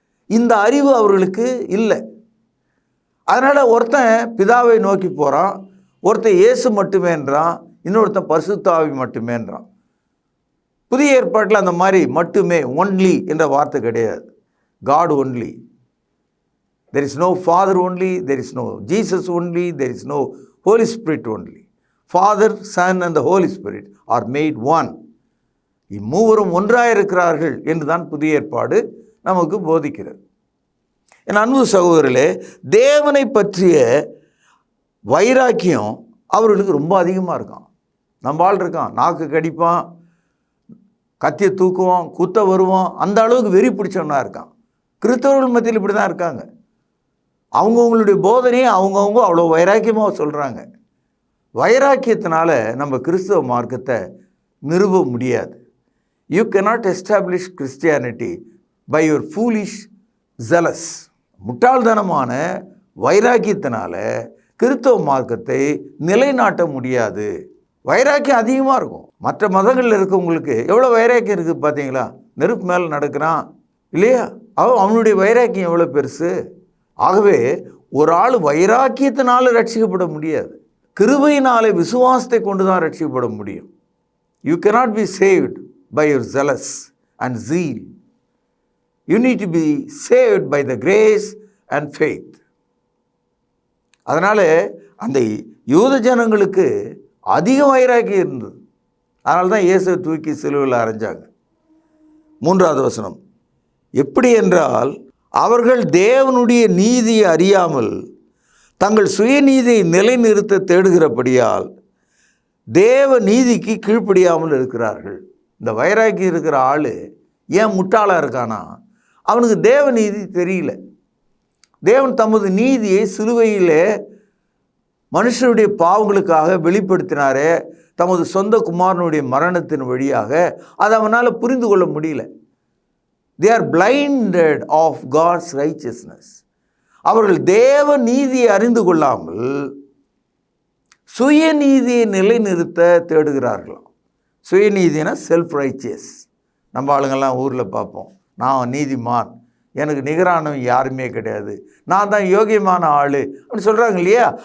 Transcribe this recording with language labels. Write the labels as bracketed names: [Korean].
[Tamil] இந்த அறிவு அவர்களுக்கு இல்லை. அதனால் ஒருத்தன் பிதாவை நோக்கி போகிறான், ஒருத்தன் இயேசு மட்டுமேன்றான், இன்னொருத்தன் பரிசுத்தாவி மட்டுமேன்றான். புதிய ஏற்பாட்டில் அந்த மாதிரி மட்டுமே, ஒன்லி என்ற வார்த்தை கிடையாது. [English] God only. There is no Father only, there is no Jesus only, there is no Holy Spirit only. Father, Son and the Holy Spirit are made one. [Tamil] இம்மூவரும் ஒன்றாக இருக்கிறார்கள் என்று தான் புதிய ஏற்பாடு நமக்கு போதிக்கிறது. என் அன்பு சகோதரர்களே, தேவனை பற்றிய வைராக்கியம் அவர்களுக்கு ரொம்ப அதிகமாக இருக்கான். நம்ம ஆள் இருக்கான், நாக்கு கடிப்பான், கத்தியை தூக்குவான், குத்த வருவான், அந்த அளவுக்கு வெறி பிடிச்சவனா இருக்கான். கிறிஸ்தவர்கள் மத்தியில் இப்படி தான் இருக்காங்க. அவங்கவுங்களுடைய போதனையை அவங்கவுங்க அவ்வளோ வைராக்கியமாக சொல்கிறாங்க. வைராக்கியத்தினால நம்ம கிறிஸ்தவ மார்க்கத்தை நிறுவ முடியாது. [English] You cannot establish Christianity by your foolish zealous. [Tamil] முட்டாள்தனமான வைராக்கியத்தினால கிறிஸ்தவ மார்க்கத்தை நிலைநாட்ட முடியாது. வைராக்கியம் அதிகமாக இருக்கும். மற்ற மதங்களில் இருக்கவங்களுக்கு எவ்வளோ வைராக்கியம் இருக்குது பார்த்தீங்களா? நெருப்பு மேலே நடக்கிறான் இல்லையா? அவனுடைய வைராக்கியம் எவ்வளோ பெருசு. ஆகவே ஒரு ஆள் வைராக்கியத்தினால ரட்சிக்கப்பட முடியாது. கிருபையினாலே விசுவாசத்தை கொண்டு தான் ரட்சிக்கப்பட முடியும். [English] You cannot be saved by your zealous and zeal. You need to be saved by the grace and faith. [Tamil] அதனால் அந்த யூத ஜனங்களுக்கு அதிக வைராக்கியம் இருந்தது. அதனால தான் இயேசுவை தூக்கி சிலுவையில் அறைஞ்சாங்க. 3வது வசனம், எப்படி என்றால் அவர்கள் தேவனுடைய நீதியை அறியாமல் தங்கள் சுயநீதியை நிலைநிறுத்த தேடுகிறபடியால் தேவ நீதிக்கு கீழ்ப்படியாமல் இருக்கிறார்கள். இந்த வைராக்கி இருக்கிற ஆள் ஏன் முட்டாளாக இருக்கானா? அவனுக்கு தேவ நீதி தெரியல. தேவன் தமது நீதியை சிலுவையிலே மனுஷனுடைய பாவங்களுக்காக வெளிப்படுத்தினாரே, தமது சொந்த குமாரனுடைய மரணத்தின் வழியாக. அதை அவனால் புரிந்து கொள்ள முடியல. [English] They are blinded of God's righteousness. [Tamil] அவர்கள் தேவ நீதியை அறிந்து கொள்ளாமல் சுயநீதியை நிலைநிறுத்த தேடுகிறார்களாம். சுயநீதினா செல்ஃப் ரைச்சியஸ். நம்ம ஆளுங்கள்லாம் ஊரில் பார்ப்போம், நான் நீதிமான், எனக்கு நிகரானவன் யாருமே கிடையாது, நான் தான் யோகியமான ஆள் அப்படின்னு சொல்கிறாங்க இல்லையா?